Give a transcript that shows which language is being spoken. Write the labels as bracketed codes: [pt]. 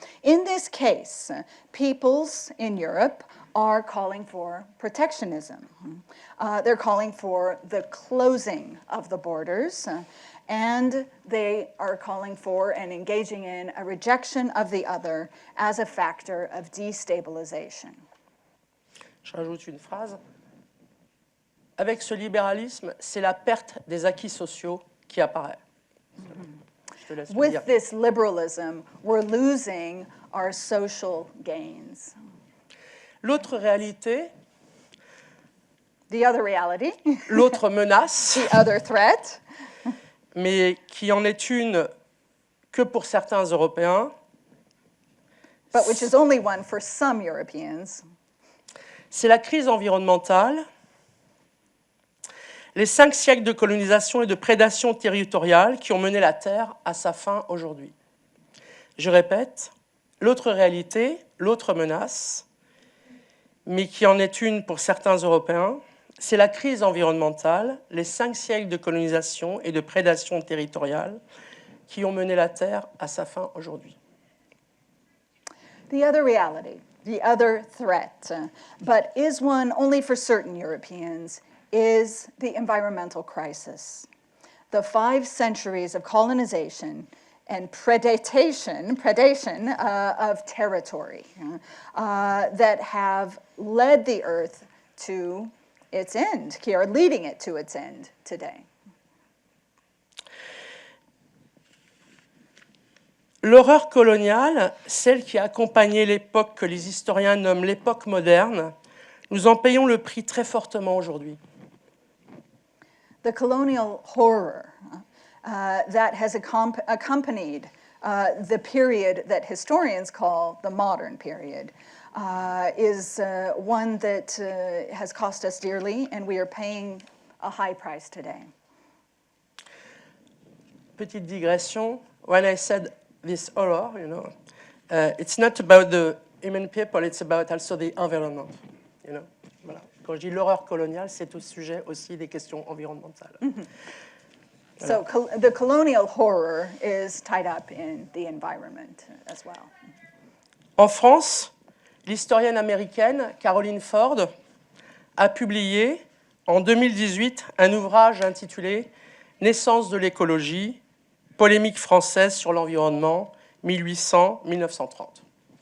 [en] In this case, peoples in Europe are calling for protectionism. They're calling for the closing of the borders, and they are calling for and engaging in a rejection of the other as a factor of destabilization. [fr] Je rajoute une phrase. Avec ce libéralisme, c'est la perte des acquis sociaux qui apparaît. Je te laisse le dire. [en] With this liberalism, we're losing our social gains. [fr] L'autre réalité, [en] The other reality, [fr] l'autre menace, [en] the other threat, [fr] mais qui en est une que pour certains Européens, [en] but which is only one for some Europeans, [fr] c'est la crise environnementale, les 5 siècles de colonisation et de prédation territoriale qui ont mené la Terre à sa fin aujourd'hui. Je répète, l'autre réalité, l'autre menace, mais qui en est une pour certains Européens, c'est la crise environnementale, les 5 siècles de colonisation et de prédation territoriale qui ont mené la Terre à sa fin aujourd'hui. [en] the other reality, the other threat, but is one only for certain Europeans, is the environmental crisis. The 5 centuries of colonization and predation of territory that have led the Earth to its end, are leading it to its end today. [fr] L'horreur coloniale, celle qui a accompagné l'époque que les historiens nomment l'époque moderne, nous en payons le prix très fortement aujourd'hui. [en] The colonial horror that has accompanied the period that historians call the modern period is one that has cost us dearly, and we are paying a high price today. [fr] Petite digression, [en] when I said this horror, it's not about the human people, it's about also the environment. [fr] Voilà. Quand je dis l'horreur coloniale, c'est au sujet aussi des questions environnementales. Mm-hmm. [en] So the colonial horror is tied up in the environment as well. [fr] En France, l'historienne américaine Caroline Ford a publié en 2018 un ouvrage intitulé « Naissance de l'écologie, polémique française sur l'environnement, 1800-1930 ».